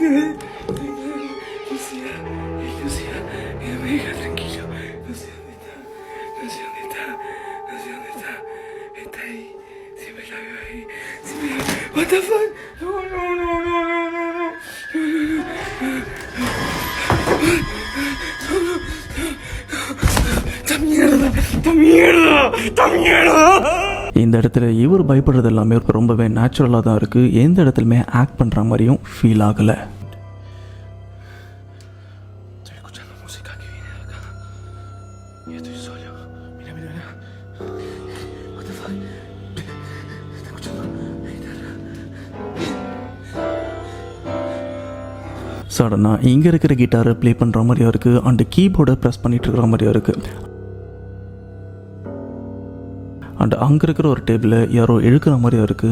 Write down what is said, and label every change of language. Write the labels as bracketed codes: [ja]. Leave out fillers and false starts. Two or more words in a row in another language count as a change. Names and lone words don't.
[es] Lucía, Lucía, me deja tranquilo. No sé dónde está, no sé dónde está, no sé dónde está. Está ahí, siempre la veo ahí. Siempre la veo. [en] What the fuck? [es] No, no, no, no, no, no, no. ¡Esta mierda! ¡Esta mierda! ¡Esta mierda! [ta] இந்த இடத்துல இவர் பயப்படுறது எல்லாமே ரொம்பவே நேச்சுரலாக தான் இருக்குது. எந்த இடத்துலையுமே ஆக்ட் பண்ணுற மாதிரியும் ஃபீல் ஆகலை. [es] Estoy escuchando música que viene de acá. Y estoy solo. Mira, mira, mira. [en] What the fuck? [es] Estoy escuchando la guitarra. [ta] சடனாக இங்கே இருக்கிற கிட்டாரை ப்ளே பண்ணுற மாதிரியும் இருக்குது, அண்ட் கீபோர்டை ப்ரெஸ் பண்ணிட்டு இருக்கிற மாதிரியும் இருக்குது. அண்ட் அங்கே இருக்கிற ஒரு டேபிளை யாரோ இழுக்கிற மாதிரியும் இருக்குது.